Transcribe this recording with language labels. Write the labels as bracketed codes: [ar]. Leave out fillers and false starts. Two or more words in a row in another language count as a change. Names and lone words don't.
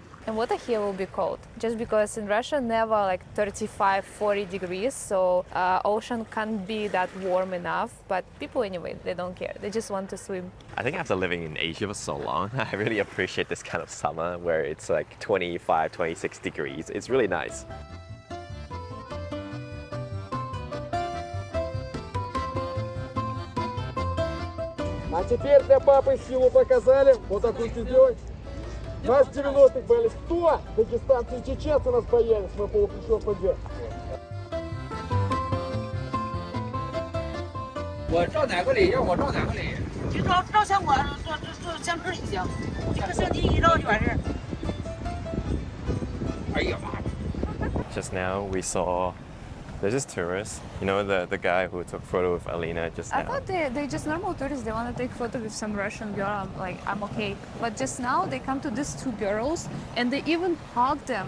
[en] And water here will be cold, just because in Russia never like 35, 40 degrees, so ocean can't be that warm enough, but people anyway, they don't care, they just want to swim. I think after living in Asia for so long, I really appreciate this kind of summer where it's like 25, 26 degrees. It's really nice. [ru] А теперь для папы силу показали. Вот так будете делать. Нас в 90-х боялись. Кто? Дагестанцы и чеченцы нас боялись. Мы полуплечо ПД. [zh] 我照哪个里，要我照哪个里。就照相馆照相片就行，一个相机一照就完事儿。哎呀妈！ [en] Just now we saw There's this tourist, you know, the guy who took photo with Alina just now. I thought they just normal tourists. They want to take photo with some Russian girl. I'm like, I'm okay. But just now they come to these two girls and they even hug them.